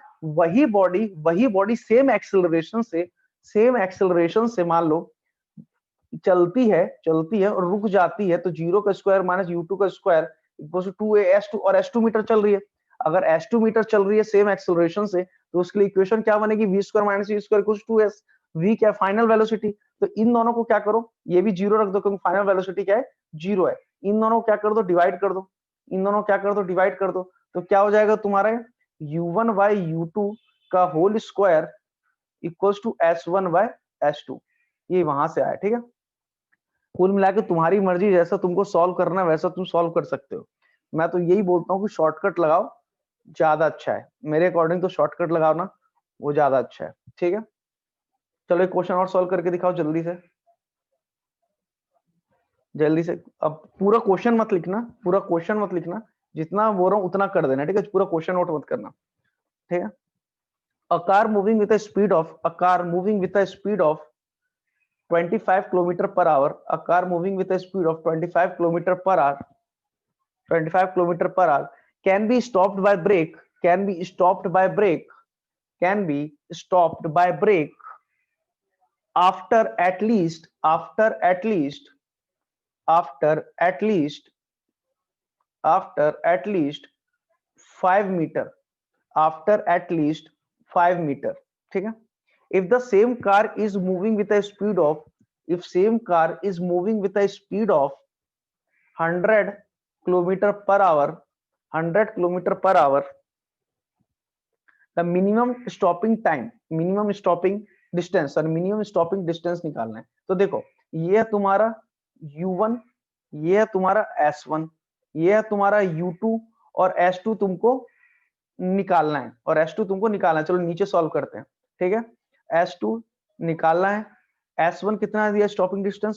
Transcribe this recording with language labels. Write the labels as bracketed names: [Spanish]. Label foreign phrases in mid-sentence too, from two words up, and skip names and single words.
[Hindi] वही बॉडी सेम एक्सेलरेशन से मान लो चलती है और रुक जाती है, तो 0 का [English] square minus U2 [Hindi] का स्क्वायर [English] equals to 2as2, [Hindi] और S2 मीटर चल रही है। अगर S2 मीटर चल रही है सेम एक्सेलरेशन से, तो उसके लिए इक्वेशन क्या बनेगी? [English] v square minus u square equals to 2s. [Hindi] v क्या? [English] final velocity. [Hindi] तो इन दोनों को क्या करो, ये भी 0 रख दो क्योंकि [English] final velocity [Hindi] क्या है? 0 है। इन दोनों को क्या कर दो? डिवाइड कर दो। इन दोनों को क्या कर दो? डिवाइड कर दो। तो क्या हो जाएगा तुम्हारा? [English] U1 by U2 [Hindi] का [English] whole square equals to S1 by S2. [Hindi] ये वहां से आया, ठीक है। कुल मिला के तुम्हारी मर्जी, जैसा तुमको सॉल्व करना है वैसा तुम सॉल्व कर सकते हो। मैं तो यही बोलता हूँ कि शॉर्टकट लगाओ, ज्यादा अच्छा है मेरे अकॉर्डिंग। तो शॉर्टकट लगाओ ना, वो ज्यादा अच्छा है, ठीक है। चलो एक क्वेश्चन और सॉल्व करके दिखाओ जल्दी से, जल्दी से। अब पूरा क्वेश्चन मत लिखना, पूरा क्वेश्चन मत लिखना, जितना बोल रहा हूँ उतना कर देना, ठीक है। पूरा क्वेश्चन नोट मत करना, ठीक है। [English] A car moving with a speed of 25 kilometer per hour, a car moving with a speed of 25 kilometer per hour, 25 kilometer per hour can be stopped by brake, can be stopped by brake, can be stopped by brake after at least, after at least, after at least 5 meter, after at least 5 meter, [Hindi] ठीक है। [English] If the same car is moving with a speed of, if same car is moving with a speed of 100 kilometer per hour, 100 kilometer per hour, the minimum stopping time, minimum stopping distance और minimum stopping distance [Hindi] निकालना है। तो देखो ये है तुम्हारा U1, ये है तुम्हारा S1, ये है तुम्हारा U2 और S2 तुमको निकालना है, और S2 तुमको निकालना है। चलो नीचे सॉल्व करते हैं, ठीक है। S2 निकालना है, S1 कितना दिया [English] stopping distance?